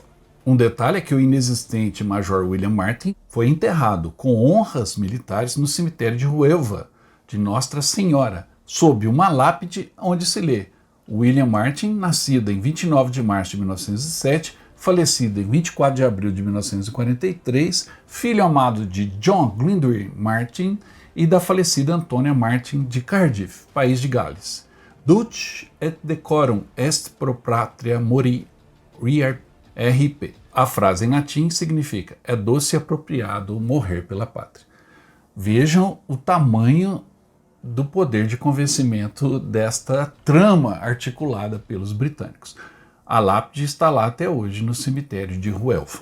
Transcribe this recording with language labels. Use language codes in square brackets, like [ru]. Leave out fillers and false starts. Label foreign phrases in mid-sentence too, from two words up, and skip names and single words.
[pt] Um detalhe é que o inexistente Major William Martin foi enterrado com honras militares no cemitério de Huelva, de Nossa Senhora, sob uma lápide onde se lê: William Martin, nascido em 29 de março de 1907, falecido em 24 de abril de 1943, filho amado de John Glyndwr Martin e da falecida Antonia Martin de Cardiff, país de Gales. [la] Dulce et decorum est pro patria mori RP. [pt] A frase em latim significa: é doce e apropriado morrer pela pátria. Vejam o tamanho do poder de convencimento desta trama articulada pelos britânicos. A lápide está lá até hoje no cemitério de Huelva.